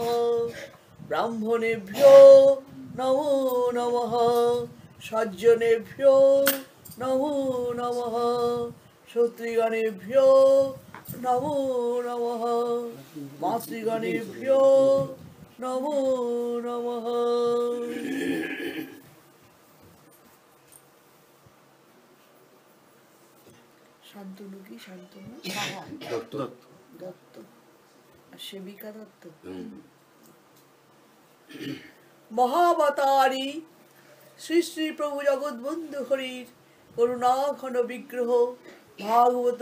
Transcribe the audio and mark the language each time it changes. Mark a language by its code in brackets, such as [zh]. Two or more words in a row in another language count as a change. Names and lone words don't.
[sa] ব্রাহ্মণেভ্যো নমো নমঃ, সজ্জনেভ্যো নমো নমঃ, শ্রোতৃগণেভ্যো নমো নমঃ, মাতৃগণেভ্যো নমো নমঃ। [bn] শান্তনু কি? শান্তনু দত্ত, দত্ত আর সেবিকা দত্ত। মহাবতারী শ্রী শ্রী প্রভু জগৎবন্ধু হরির করুণা ঘন বিগ্রহ ভাগবত